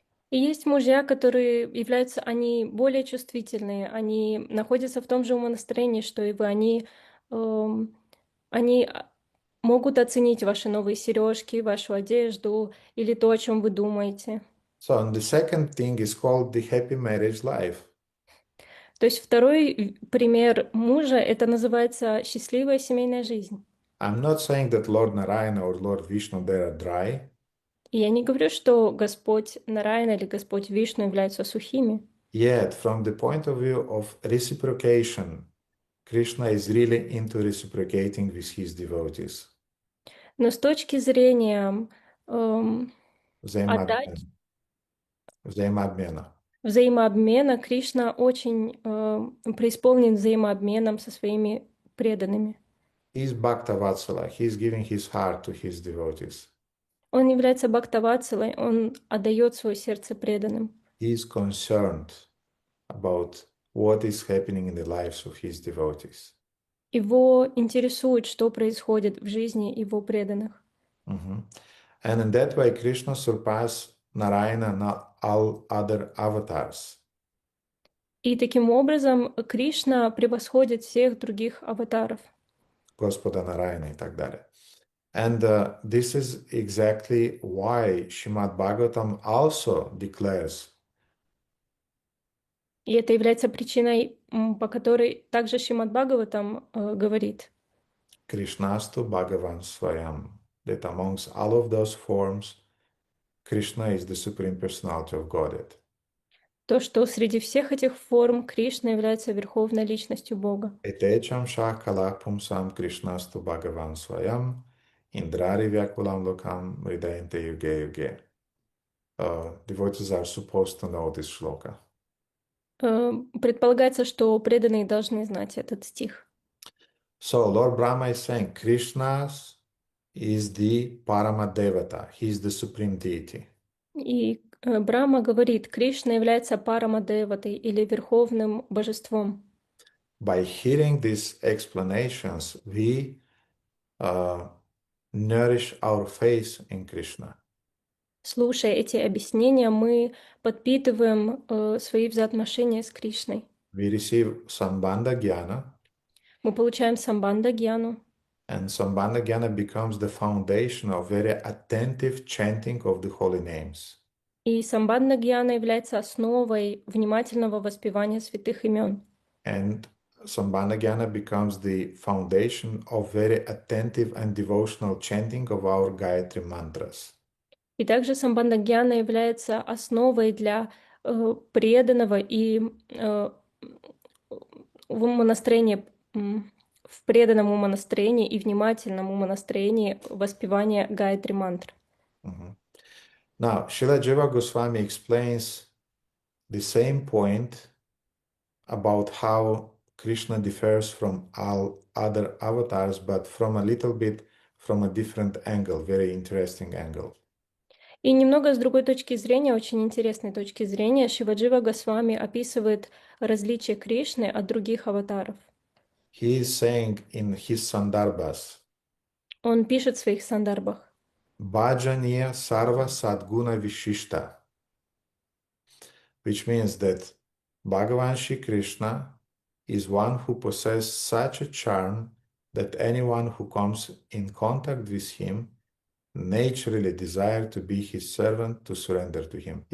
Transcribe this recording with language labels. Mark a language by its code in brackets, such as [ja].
[ru] И есть мужья, которые являются, они более чувствительные, они находятся в том же умонастроении, что и вы, они могут оценить ваши новые сережки, вашу одежду или то, о чем вы думаете. [en] So, and the second thing is called the happy marriage life. [ru] То есть второй пример мужа, это называется счастливая семейная жизнь. [en] I'm not saying that Lord Narayana or Lord Vishnu, they are dry. [ru] И я не говорю, что Господь Нараяна или Господь Вишну являются сухими. [en] Yet, from the point of view of reciprocation, Krishna is really into reciprocating with his devotees. [ru] Но с точки зрения Взаимообмена. взаимообмена, Кришна очень преисполнен взаимообменом со своими преданными. [en] He's Bhaktavatsala. He's giving his heart to his devotees. [ru] Он является бхактаватсалой, он отдает свое сердце преданным. [en] He's concerned about what is happening in the lives of his devotees. [ru] Его интересует, что происходит в жизни его преданных. Mhm. [en] And in that way, Krishna surpassed Narayana and all other avatars. [ru] И таким образом Кришна превосходит всех других аватаров. Господа Нарayana и так далее. [en] And this is exactly why Srimad Bhagavatam also declares [ru] И это является причиной, по которой также Шримад Бхагаватам говорит, [sa] Krishnastu Bhagavan Swayam, [en] that amongst all of those forms, Krishna is the Supreme Personality of Godhead. [ru] то, что среди всех этих форм Кришна является Верховной Личностью Бога. [sa] Etecham Shakala Pumsam Krishnastu Bhagavan Swayam, Indrari Vyakulam Lokam Ridayante Yuge Yuge. [en] Devotees are supposed to know this shloka. [ru] Предполагается, что преданные должны знать этот стих. [en] So Lord Brahma is saying Krishna is the Paramadevata. He is the supreme deity. [ru] И Брахма говорит, Кришна является Парамадеватой или Верховным Божеством. [en] By hearing these explanations, we nourish our faith in Krishna. [ru] Слушая эти объяснения, мы подпитываем свои взаимоотношения с Кришной. [en] We receive Sambandha Jnana, [ru] Мы получаем самбанда гьяну, [en] and Sambandha Jnana becomes the foundation of very attentive chanting of the holy names. [ru] и самбанда гьяна является основой внимательного воспевания святых имен. [en] And Sambandha Jnana becomes the foundation of very attentive and devotional chanting of our Gayatri mantras. [ru] И также самбанда гьяна является основой для преданного и умонастроения, в преданном умонастроении и внимательном умонастроении воспевания Гайатри мантр. Mhm. [en] Now, Srila Jiva Goswami explains the same point about how Krishna differs from all other avatars, but from a little bit from a different angle, very interesting angle. [ru] И немного с другой точки зрения, очень интересной точки зрения, Шиваджива Госвами описывает различия Кришны от других аватаров. [en] He is saying in his Sandarbhas, [ru] Он пишет в своих сандарбах: [sa] Bhajaniya Sarva Sadguna Vishishta, [en] which means that Bhagavan Shri Krishna is one who possesses such a charm that anyone who comes in contact with him naturally desire to be his servant, to surrender to him.